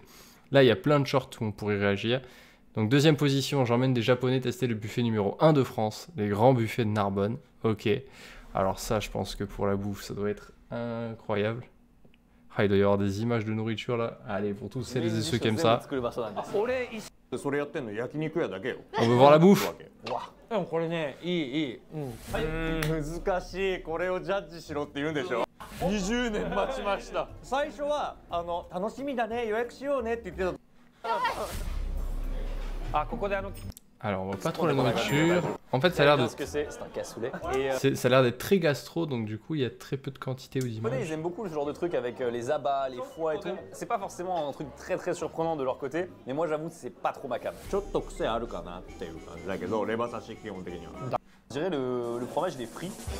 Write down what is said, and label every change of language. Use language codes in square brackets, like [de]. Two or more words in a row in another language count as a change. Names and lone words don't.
[fr] Là il y a plein de shorts où on pourrait réagir. Donc 2ème position, j'emmène des Japonais tester le buffet numéro 1 de France, les grands buffets de Narbonne, ok. Alors ça je pense que pour la bouffe ça doit être incroyable. Ah, il doit y avoir des images de nourriture là. Allez, pour tous celles et ceux qui aiment ça. On veut voir la bouffe. [ja] これね、いい。難しい。これをジャッジしろって言うんでしょ。20年待ちました。最初は楽しみだね、予約しようねって言ってた。あ、ここで [fr] Alors, on voit pas trop la nourriture. En fait, ça a l'air de... Ça a l'air d'être très gastro, donc du coup, il y a très peu de quantité aux images. Ils aiment beaucoup ce genre de truc avec les abats, les foies et tout. C'est pas forcément un truc très surprenant de leur côté, mais moi j'avoue, c'est pas trop ma cam. Je dirais le fromage, il est frit.